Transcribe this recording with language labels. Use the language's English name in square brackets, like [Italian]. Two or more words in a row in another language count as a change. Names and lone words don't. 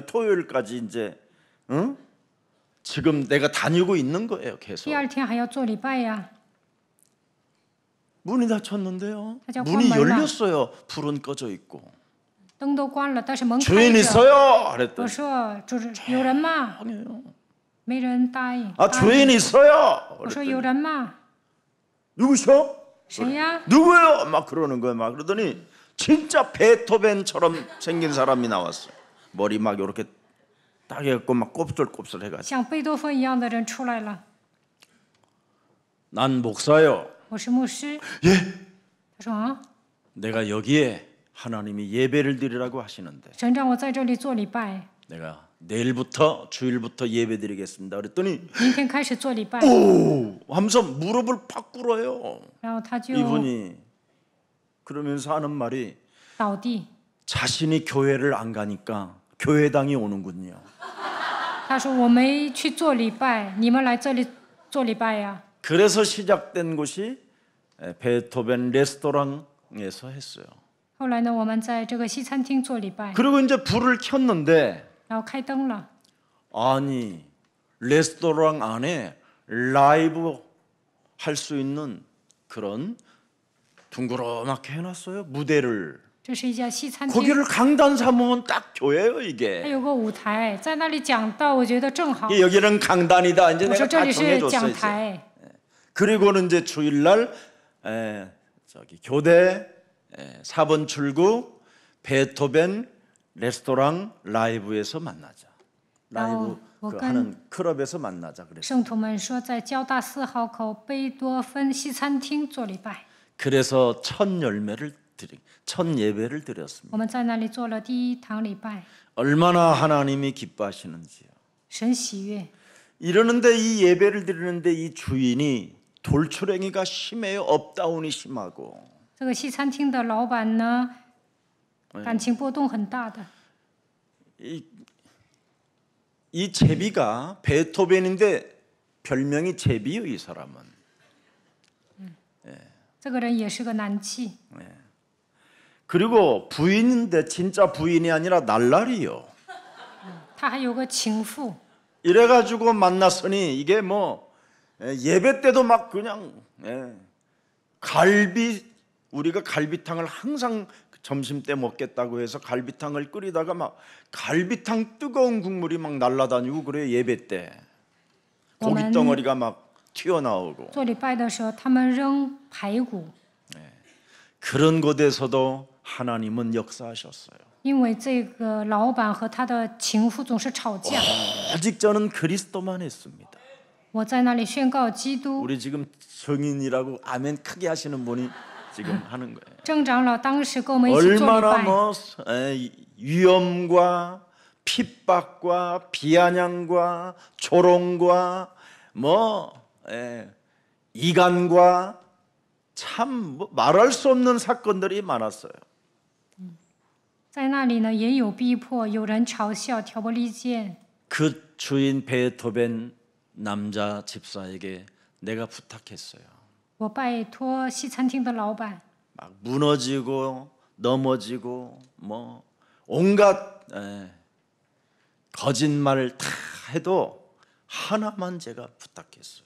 [Korean] 토요일까지 이제, 응? 지금 내가 다니고 있는 거예요. 계속. [Chinese] 第二天还要做礼拜呀。 [Korean] 문이 닫혔는데요. 하자, 문이 관 말라. 열렸어요. 불은 꺼져 있고. [Chinese] 灯都关了，但是门开 [Korean] 주인 [Chinese] 着。 [Korean] 있어요. [Chinese] 我 [Korean] 그랬더니 [Chinese] 说：“主有人吗？” [Korean] 아니에요. [Chinese] 没人答应。 아 答应 [Korean] 주인 있어요. [Chinese] 我说：“有人吗？ [Korean] 누구셔? [Chinese] 谁呀？ [Korean] 누구예요? 막 그러는 거예요. 막 그러더니 진짜 베토벤처럼 생긴 사람이 나왔어요. 머리 막 이렇게 딱 해갖고 막 곱슬곱슬 해가지고 [Chinese] 像贝多芬一样的人出来了。 [Korean] 난 목사요. [Chinese] 我是牧师。 [Korean] 예. [Chinese] 他说：“啊， [Korean] 내가 여기에 하나님이 예배를 드리라고 하시는데 [Chinese] 神让我在这里做礼拜， [Korean] 내가 내일부터 주일부터 예배 드리겠습니다. 그랬더니 [Chinese] 明天开始做礼拜。 [Korean] 오 하면서 무릎을 팍 꿇어요. [Chinese] 然后他就 [Korean] 이분이 그러면서 하는 말이 [Chinese] 倒地。 [Korean] 자신이 교회를 안 가니까 교회당이 오는군요. [Chinese] 他说：“我没去做礼拜，你们来这里做礼拜呀。” [Korean] 그래서 시작된 곳이 베토벤 레스토랑에서 했어요. [Chinese] 后来呢，我们在这个西餐厅做礼拜， [Korean] 그리고 이제 불을 켰는데 [Chinese] 然后开灯了。 [Korean] 아니 레스토랑 안에 라이브 할 수 있는 그런 둥그렇게 해놨어요. 무대를. [Chinese] 这是一家西餐厅， [Korean] 거기를 강단 삼으면 딱 교회예요 [Chinese] 它 [Korean] 이게. [Chinese] 有个舞台，在那里讲道，我觉得正好。 [Korean] 여기는 강단이다. 이제 [Chinese] 我说 [Korean] 내가 [Chinese] 这 [Korean] 다 [Chinese] 里是 [Korean] 정해줬어 [Chinese] 讲 [Korean] 이제. [Chinese] 台， [Korean] 그리고는 이제 주일날 저기 교대 4번 출구 베토벤 레스토랑 라이브에서 만나자. 라이브 어, 그 뭐 하는 클럽에서 만나자 그랬어요. [Chinese] 圣徒们说在交大4号口贝多芬西餐厅做礼拜， [Korean] 그래서 첫 예배를 드렸습니다. [Chinese] 我们在那里做了第一堂礼拜， [Korean] 얼마나 하나님이 기뻐하시는지요. [Chinese] 神喜悦。 [Korean] 이러는데 이 예배를 드리는데 이 주인이 돌출행위가 심해요. 업다운이 심하고. [Chinese] 这个西餐厅的老板呢，感情波动很大的。 [Korean] 이 제비가 베토벤인데 별명이 제비요 이 사람은. [Chinese] 这个人也是个男妓， [Korean] 그리고 부인인데 진짜 부인이 아니라 날라리요. [Chinese] 他还有个情妇， [Korean] 이래가지고 만났으니 이게 뭐 예배 때도 막 그냥 우리가 갈비탕을 항상 점심 때 먹겠다고 해서 갈비탕을 끓이다가 막 갈비탕 뜨거운 국물이 막 날아다니고 그래요. 예배 때 고기 덩어리가 막 튀어나오고 [Chinese] 做礼拜的时候，他们扔排骨， [Korean] 그런 곳에서도 하나님은 역사하셨어요. [Chinese] 因为这个老板和他的情妇总是吵架。 [Korean] 아직 저는 그리스도만 했습니다. [Chinese] 我在那里宣告基督。 [Korean] 우리 지금 성인이라고 아멘 크게 하시는 분이 지금 하는 거예요. [Chinese] 郑长老当时跟我们一起做礼 [Korean] 얼마나 [Chinese] 拜， [Korean] 뭐 위험과 핍박과 비아냥과 조롱과 뭐 이간과 참 뭐 말할 수 없는 사건들이 많았어요. [Chinese] 在那里呢也有逼迫，有人嘲笑、挑拨离间。 [Korean] 그 주인 베토벤 남자 집사에게 내가 부탁했어요. [Chinese] 我拜托西餐厅的老板， [Korean] 막 무너지고 넘어지고 뭐 온갖 거짓말 다 해도 하나만 제가 부탁했어요.